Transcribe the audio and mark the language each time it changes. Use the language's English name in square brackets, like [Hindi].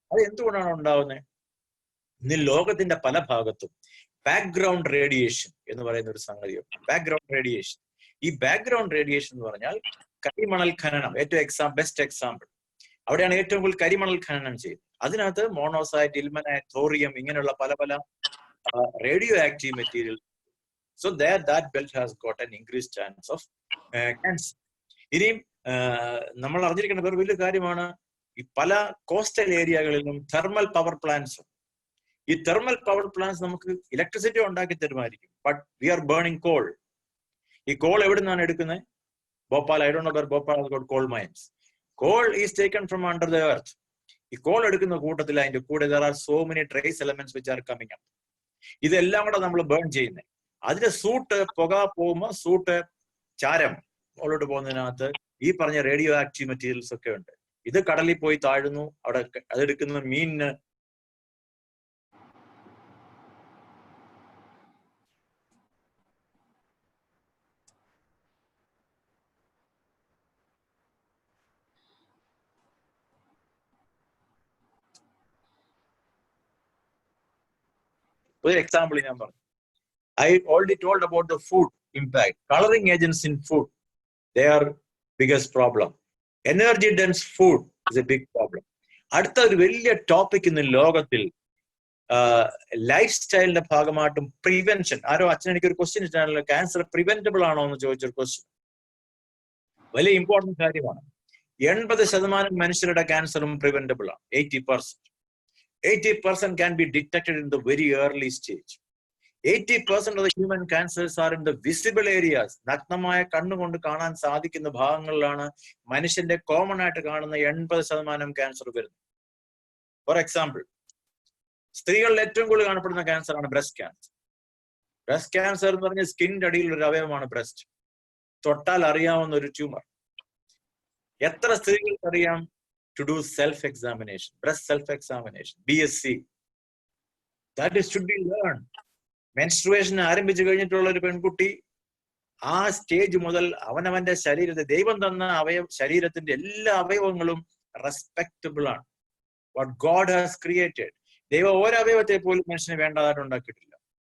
[Malayalam] അത് എന്തുകൊണ്ടാണ് ഉണ്ടാവുന്നത്? ഇന്ന് ലോകത്തിന്റെ പല ഭാഗത്തും ബാക്ക്ഗ്രൗണ്ട് റേഡിയേഷൻ എന്ന് പറയുന്ന ഒരു സംഗതിയുണ്ട്. Background radiation. ഈ ബാക്ക്ഗ്രൗണ്ട് റേഡിയേഷൻ എന്ന് പറഞ്ഞാൽ കരിമണൽ ഖനനം. ഏറ്റവും ബെസ്റ്റ് എക്സാമ്പിൾ. അവിടെയാണ് ഏറ്റവും കൂടുതൽ കരിമണൽ ഖനനം ചെയ്യുന്നത്. അതിനകത്ത് മോണോസൈറ്റ്, ഇൽമനൈറ്റ്, തോറിയം ഇങ്ങനെയുള്ള പല പല radio active material. [English] So that belt has got an increased chance of cancer. [Malayalam] ഇനിയും നമ്മൾ അറിഞ്ഞിരിക്കേണ്ട വേറെ വലിയ കാര്യമാണ്, ഈ പല കോസ്റ്റൽ ഏരിയകളിലും തെർമൽ പവർ പ്ലാന്റ്സ്. ഈ തെർമൽ പവർ പ്ലാന്റ്സ് നമുക്ക് ഇലക്ട്രിസിറ്റി ഉണ്ടാക്കി തരുമായിരിക്കും, [English] But we are burning coal. [Malayalam] ഈ കോൾ എവിടെ നിന്നാണ് എടുക്കുന്നത്? [English] Bhopal, I don't know where Bhopal has got coal mines. Coal is taken from under the earth. [Malayalam] ഈ കോൾ എടുക്കുന്ന കൂട്ടത്തിൽ അതിന്റെ കൂടെ [English] there are so many trace elements which are coming up. [Malayalam] ഇതെല്ലാം കൂടെ നമ്മൾ ബേൺ ചെയ്യുന്നത്. അതിന്റെ സൂട്ട്, പുക പോകുമ്പോൾ സൂട്ട്, ചാരം മുകളിലോട്ട് പോകുന്നതിനകത്ത് ഈ പറഞ്ഞ റേഡിയോ ആക്റ്റീവ് മെറ്റീരിയൽസ് ഒക്കെ ഉണ്ട്. ഇത് കടലിൽ പോയി താഴുന്നു. അവിടെ അതെടുക്കുന്ന മീനിന് ഒരു എക്സാമ്പിൾ ഞാൻ പറഞ്ഞു. [English] I already told about the food impact. Coloring agents in food, they are biggest problem. Energy dense food is a big problem. [Malayalam] അടുത്ത ഒരു വലിയ ടോപ്പിക് ഇന്ന് ലോകത്തിൽ ലൈഫ് സ്റ്റൈലിന്റെ ഭാഗമായിട്ടും പ്രിവെൻഷൻ. ആരോ അച്ഛൻ എനിക്കൊരു ക്വസ്റ്റ്യൻ ഇട്ടാണല്ലോ, ക്യാൻസർ പ്രിവെന്റബിൾ ആണോ എന്ന് ചോദിച്ചൊരു ക്വസ്റ്റ്യൻ. വലിയ ഇമ്പോർട്ടന്റ് കാര്യമാണ്. 80% മനുഷ്യരുടെ ക്യാൻസറും പ്രിവെന്റബിൾ ആണ്. [English] 80% can be detected in the very early stage. 80% of the human cancers are in the visible areas. [Malayalam] നഗ്നമായ കണ്ണുകൊണ്ട് കാണാൻ സാധിക്കുന്ന ഭാഗങ്ങളിലാണ് മനുഷ്യന്റെ കോമൺ ആയിട്ട് കാണുന്ന 80% ക്യാൻസർ വരുന്നത്. ഫോർ എക്സാമ്പിൾ, സ്ത്രീകളിൽ ഏറ്റവും കൂടുതൽ കാണപ്പെടുന്ന ക്യാൻസർ ആണ് ബ്രസ്റ്റ് ക്യാൻസർ. ബ്രസ്റ്റ് ക്യാൻസർ എന്ന് പറഞ്ഞ സ്കിന്നിന്റെ അടിയിലുള്ള ഒരു അവയവമാണ് ബ്രസ്റ്റ്. തൊട്ടാൽ അറിയാവുന്ന ഒരു ട്യൂമർ. എത്ര സ്ത്രീകൾക്ക് അറിയാം [English] to do self-examination, breast self-examination, BSc? That is should be learned. [Malayalam] Menstruation ആരംഭിച്ചു കഴിഞ്ഞിട്ടുള്ള ഒരു പെൺകുട്ടി ആ സ്റ്റേജ് മുതൽ അവനവന്റെ ശരീരത്തെ, ദൈവം തന്ന ശരീരത്തിന്റെ എല്ലാ അവയവങ്ങളും റെസ്പെക്റ്റബിൾ ആണ്. [English] What God has created. [Malayalam] ദൈവം ഓരോ അവയവത്തെ പോലും മനുഷ്യന് വേണ്ടതായിട്ട് ഉണ്ടാക്കിയിട്ടില്ല.